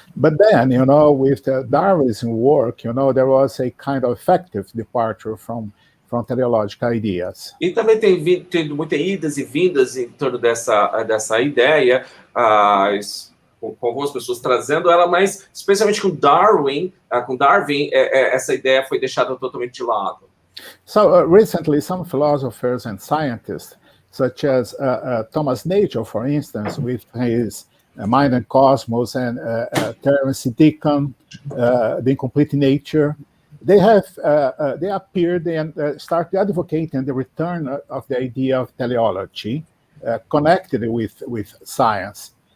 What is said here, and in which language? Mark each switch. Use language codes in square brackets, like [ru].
[en] But then, you know, with the Darwinism work, you know, there was a kind of effective departure from teleological ideas. [pt] E também tem tido muitas idas e vindas em torno dessa ideia, com algumas pessoas trazendo ela, mas especialmente com Darwin, essa ideia foi deixada totalmente de lado. [en] So recently, some philosophers and scientists, such as Thomas Nagel, for instance, with his Mind and Cosmos, and Terence Deacon, The Incomplete Nature, they appeared and started advocating the return of the idea of teleology connected with science.